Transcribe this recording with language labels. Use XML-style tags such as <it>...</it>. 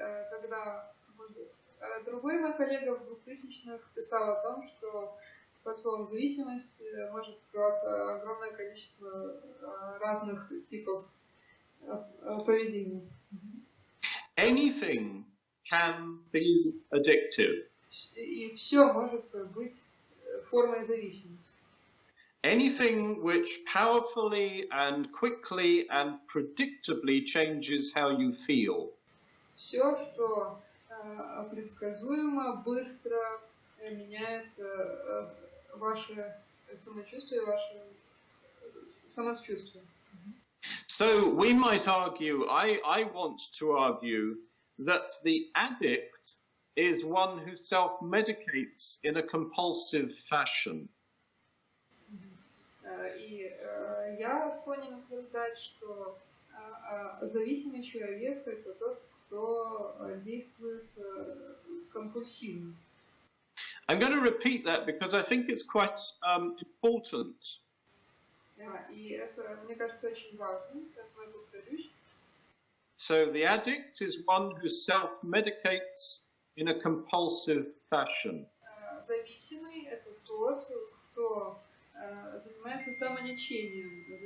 <ru>Когда другой мой коллега в 2000-х писал о том, что под словом зависимость может скрываться огромное количество разных типов поведения.</ru> <en>Anything can be addictive.</en> <ru>И все может быть формой зависимости.</ru> <en>Anything which powerfully and quickly and predictably changes how you feel.</en> <ru>Все, что предсказуемо, быстро меняет ваше самочувствие, ваше самочувствие.</ru> <en>So we might argue, I want to argue, that the addict is one who self-medicates in a compulsive fashion.</en> <ru>И я склонен утверждать, что зависимый человек – это тот, кто действует компульсивно.</ru> <en>I'm going to repeat that because I think it's quite important.</en> <ru>И это, мне кажется, очень важно, поэтому я повторюсь.</ru> <en>So the addict is one who self-medicates in a compulsive fashion.</en> <ru>Зависимый – это тот, кто занимается самолечением.</ru>